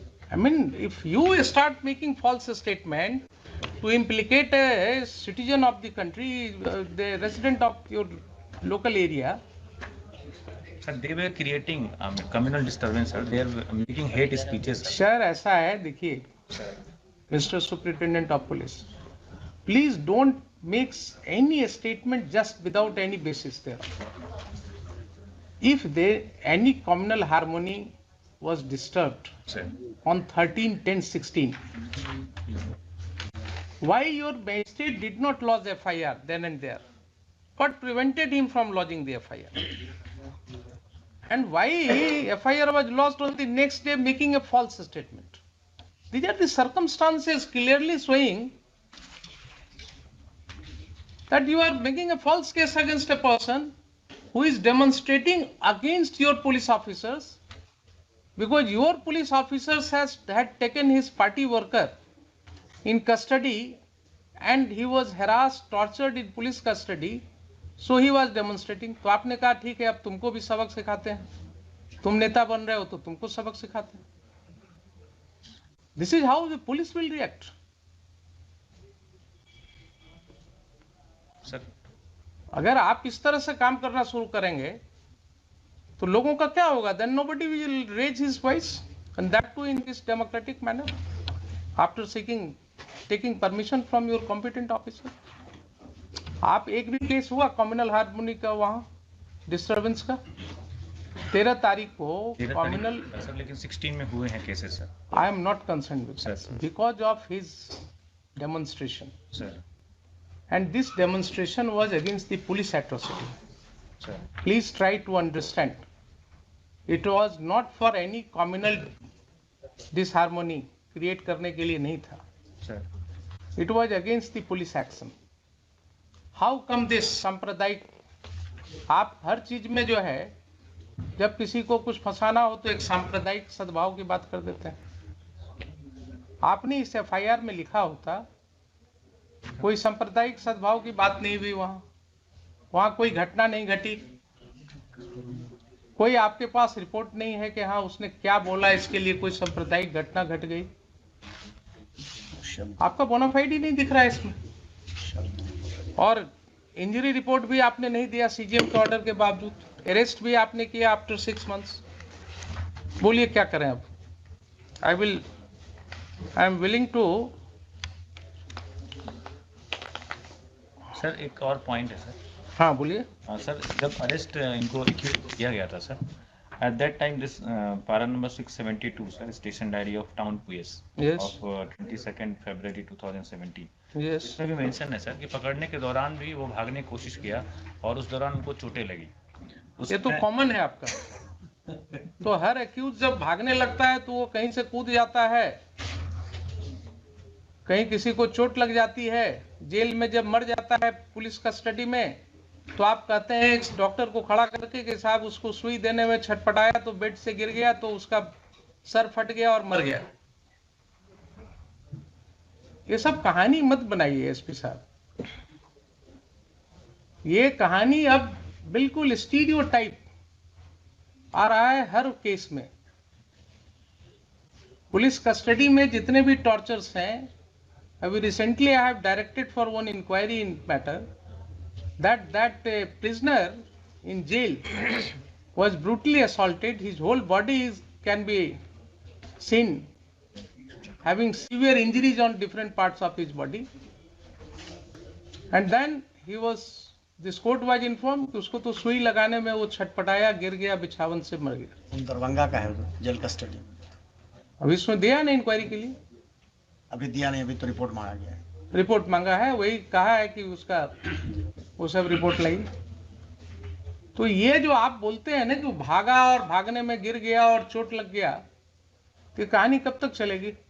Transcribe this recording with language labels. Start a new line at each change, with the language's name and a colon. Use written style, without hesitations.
English: I mean, if you start making false statement to implicate a citizen of the country, the resident of your local area, Sir, they were creating communal disturbance, sir. They are making hate speeches. Sir.
Hindi: Sir ऐसा है, देखिए
English: Mister superintendent of police, please don't make any statement just without any basis there. If there any communal harmony was disturbed Sir. on 13/10/16, why your magistrate did not lodge FIR then and there? What prevented him from lodging the FIR? And why FIR was lodged on the next day making a false statement? These are the circumstances clearly showing that you are making a false case against a person who is demonstrating against your police officers, because your police officers had taken his party worker in custody and he was harassed, tortured in police custody, so he was demonstrating.
Hindi: तो आपने कहा ठीक है, अब तुमको भी सबक सिखाते हैं, तुम नेता बन रहे हो तो तुमको सबक सिखाते हैं.
English: This is how the police will react. Sir.
Hindi: अगर आप इस तरह से काम करना शुरू करेंगे तो लोगों का क्या होगा?
English: Then nobody will raise his voice, and that too in this democratic manner, after taking permission from your competent officer.
Hindi: आप एक भी केस हुआ कम्युनल हार्मोनी का वहाँ डिस्टर्बेंस का? 13 तारीख को कम्युनल, सर लेकिन 16 में हुए हैं cases sir.
English: I am not concerned with Sir, that sir. because of his demonstration, Sir. and this demonstration was against the police atrocity. Sir. Please try to understand. It was not for any communal disharmony create
Hindi: करने के लिए नहीं था.
English: Sir. It was against the police action. How come this
Hindi: सांप्रदायिक? आप हर चीज में जो है, जब किसी को कुछ फंसाना हो तो एक सांप्रदायिक सद्भाव की बात कर देते हैं. आपने इस FIR में लिखा होता, कोई सांप्रदायिक सद्भाव की बात नहीं हुई वहां कोई घटना नहीं घटी, कोई आपके पास रिपोर्ट नहीं है कि हाँ उसने क्या बोला, इसके लिए कोई सांप्रदायिक घटना घट गई. आपका बोनाफाइड ही नहीं दिख रहा है इसमें. और इंजरी रिपोर्ट भी आपने नहीं दिया CGM के ऑर्डर के बावजूद. अरेस्ट भी आपने किया आफ्टर 6 months. बोलिए क्या करें अब?
English: I am willing to.
Hindi: Sir एक और पॉइंट है सर. हाँ बोलिए. सर जब अरेस्ट इनको किया गया था sir,
English: At that time this para number 672 sir, station diary of town PS Yes. Of 22 February 2017. Yes.
Hindi: इसमें भी मेंशन है सर कि पकड़ने के दौरान भी वो भागने की कोशिश किया और उस दौरान उनको चोटें लगी. ये तो कॉमन है आपका. तो हर एक्यूज जब भागने लगता है तो वो कहीं से कूद जाता है, कहीं किसी को चोट लग जाती है, जेल में जब मर जाता है पुलिस कस्टडी में, तो आप कहते हैं इस डॉक्टर को खड़ा करके कि साहब उसको सुई देने में छटपटाया तो बेड से गिर गया तो उसका सर फट गया और मर गया. ये सब कहानी मत बनाइए SP साहब. ये कहानी अब बिल्कुल स्टीरियोटाइप आ रहा है हर केस में. पुलिस कस्टडी में जितने भी टॉर्चर्स हैं, अभी recently
English: I have directed for one inquiry in matter that prisoner in jail was brutally assaulted. His whole body can be seen having severe injuries on different parts of his body, and then this court was informed
Hindi: कि उसको तो सुई लगाने में वो छटपटाया, गिर गया, बिछावन से मर गया. दरभंगा का है जेल कस्टडी. अभी इसमें दिया नहीं इंक्वायरी के लिए? अभी दिया नहीं, अभी तो रिपोर्ट मांगा गया है. रिपोर्ट मांगा है, वही कहा है कि उसका वो सब रिपोर्ट लाई. तो ये जो आप बोलते हैं ना कि भागा और भागने में गिर गया और चोट लग गया, तो कहानी कब तक चलेगी?